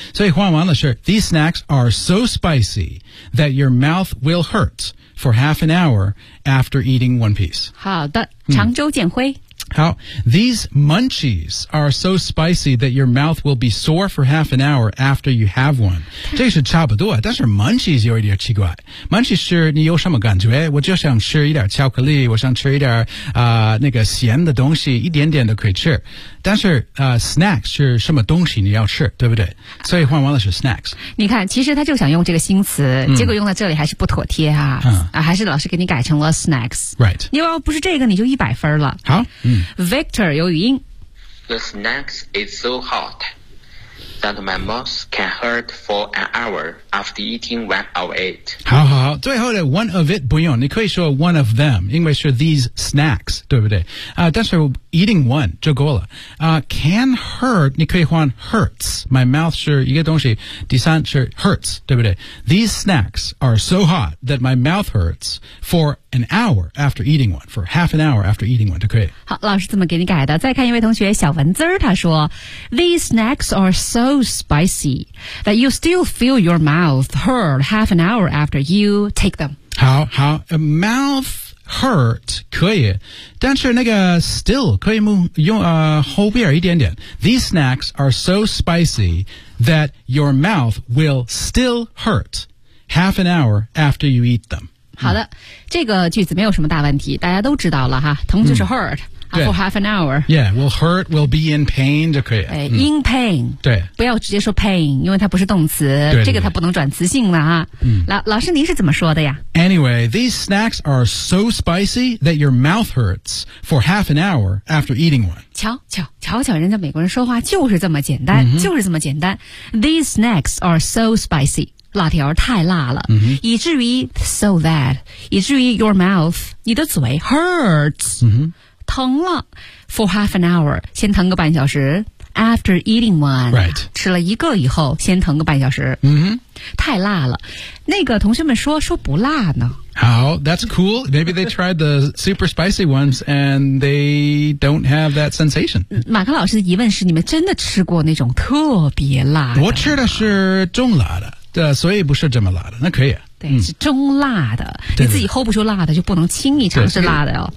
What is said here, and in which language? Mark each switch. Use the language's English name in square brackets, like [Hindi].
[Chinese] 所以换完了是 [English] These snacks are so spicy that your mouth will hurt for half an hour after eating one piece. [Chinese] 好的，常州建辉。 [English] How? These munchies are so spicy that your mouth will be sore for half an hour after you have one. [Chinese] 这是差不多，但是 munchies 有一点奇怪。Munchies 是你有什么感觉？我就想吃一点巧克力，我想吃一点那个咸的东西，一点点都可以吃。但是snacks 是什么东西你要吃，对不对？所以换完了是 snacks。你看，其实他就想用这个新词，结果用在这里还是不妥帖啊，还是老师给你改成了 snacks。 [English] Right. [Chinese] 你要不是这个，你就100分了。好。 Victor 有语音 [English] The snacks is so hot that my mouth can hurt for an hour after eating one of it. [Chinese] 好好好，最后的 one of it 不用，你可以说 [English] one of them， [Chinese] 因为是 [English] these snacks， [Chinese] 对不对？但是 eating one 就够了。Can hurt 你可以换 hurts， my mouth 是一个东西，第三是 hurts， 对不对？ [English] These snacks are so hot that my mouth hurts for an hour after eating one， for half an hour after eating one [Chinese] 就可以。好，老师怎么给你改的？再看一位同学小文字，他说 [English] These snacks are so spicy that you still feel your mouth hurt half an hour after you take them. [Chinese] 好好， mouth hurt 可以，但是那个 still 可以用后边一点点。 [English] These snacks are so spicy that your mouth will still hurt half an hour after you eat them. [Chinese] 好的，这个句子没有什么大问题，大家都知道了哈，疼就是 hurt。 [English] For half an hour. Yeah, will hurt, will be in pain [Chinese] 就可以。 [English] In pain. [Chinese] 对。不要直接说 pain, 因为它不是动词，对对对，这个它不能转词性了啊。老师您是怎么说的呀？ [English] Anyway, these snacks are so spicy that your mouth hurts for half an hour after eating one. [Chinese] 瞧瞧人家美国人说话就是这么简单、 mm-hmm. 就是这么简单。 [English] These snacks are so spicy, [Chinese] 辣条太辣了、 mm-hmm. 以至于 so that, 以至于 your mouth, 你的嘴 hurts.、 Mm-hmm. 疼了 for half an hour 先疼个半小时 after eating one、 [English] right. [Chinese] 吃了一个以后先疼个半小时、 mm-hmm. 太辣了那个同学们说不辣呢 [English] How? That's cool maybe they tried the super spicy ones and they don't have that sensation [Chinese] 马克老师的疑问是你们真的吃过那种特别辣的我吃的是中辣的所以不是这么辣的那可以是中辣的、嗯、你自己 hold 不住辣的对对就不能轻易尝试辣的哦。